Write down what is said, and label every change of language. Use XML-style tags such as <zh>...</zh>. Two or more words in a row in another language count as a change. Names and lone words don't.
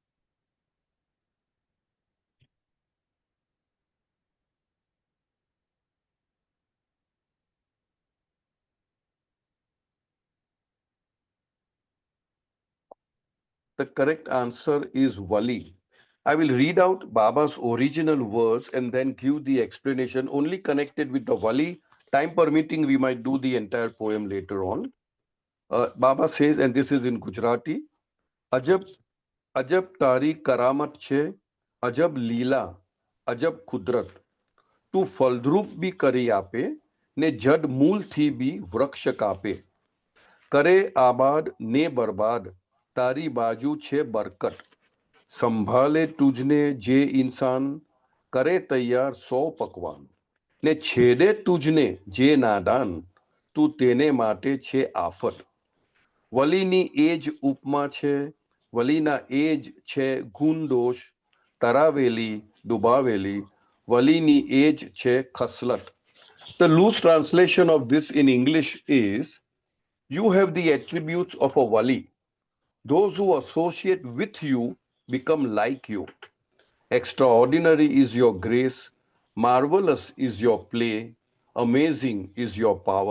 <en>The correct answer is Wali. I will read out Baba's original words and then give the explanation only connected with the Wali. Time permitting, we might do the entire poem later on. Baba says, and this is in Gujarati,</en> <gu>અજબ, અજબ તારી કરામત છે, અજબ લીલા, અજબ કુદરત. તું ફલદ્રુપ બી કરી આપે ને જડ મૂળથી બી વૃક્ષ કાપે કરે આબાદ ને બરબાદ તારી બાજુ છે બરકત સંભાળે તુજને જે ઇન્સાન કરે તૈયાર 100 પકવાન ને છેડે તુજને જે નાદાન તું તેને માટે છે આફત. વલીની એજ ઉપમા છે, વલીના એજ છે ગુણ દોષ, તરાવેલી ડુબાવેલી, વલીની એજ છે ખસલત.</gu> <en>The loose translation of this in English is: you have the attributes of a wali. Those who associate with you become like you. Extraordinary is your grace, marvelous is your play, amazing is your power.</en>